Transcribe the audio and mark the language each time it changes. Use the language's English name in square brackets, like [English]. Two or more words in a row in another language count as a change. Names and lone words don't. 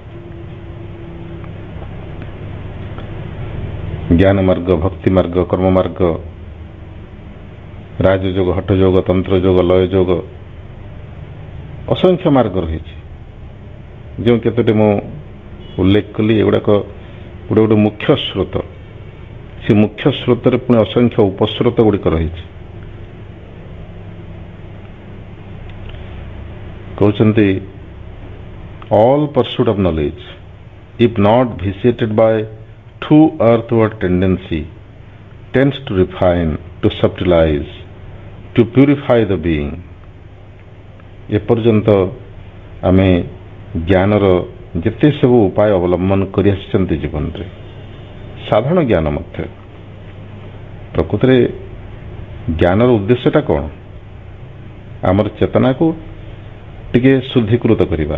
[Odia] ଜ୍ଞାନ ମାର୍ଗ, ଭକ୍ତି ମାର୍ଗ, କର୍ମ ମାର୍ଗ, ରାଜଯୋଗ, ହଠଯୋଗ, ତନ୍ତ୍ର ଯୋଗ, ଲୟ ଯୋଗ, ଅସଂଖ୍ୟ ମାର୍ଗ ରହିଛି। ଯେଉଁ କେତୋଟି ମୁଁ ଉଲ୍ଲେଖ କଲି ଏଗୁଡ଼ାକ ଗୋଟେ ଗୋଟେ ମୁଖ୍ୟ ସ୍ରୋତ। ସେ ମୁଖ୍ୟ ସ୍ରୋତରେ ପୁଣି ଅସଂଖ୍ୟ ଉପସ୍ରୋତ ଗୁଡ଼ିକ ରହିଛି। [English] କହୁଛନ୍ତି all pursuit of knowledge, if not vitiated by true earthward tendency, tends to refine, to subtilize, to purify the being. [Odia] ଏପର୍ଯ୍ୟନ୍ତ ଆମେ ଜ୍ଞାନର ଯେତେ ସବୁ ଉପାୟ ଅବଲମ୍ବନ କରି ଆସିଛନ୍ତି ଜୀବନରେ, ସାଧାରଣ ଜ୍ଞାନ ମଧ୍ୟ, ପ୍ରକୃତରେ ଜ୍ଞାନର ଉଦ୍ଦେଶ୍ୟଟା କ'ଣ? ଆମର ଚେତନାକୁ ଟିକେ ଶୁଦ୍ଧୀକୃତ କରିବା।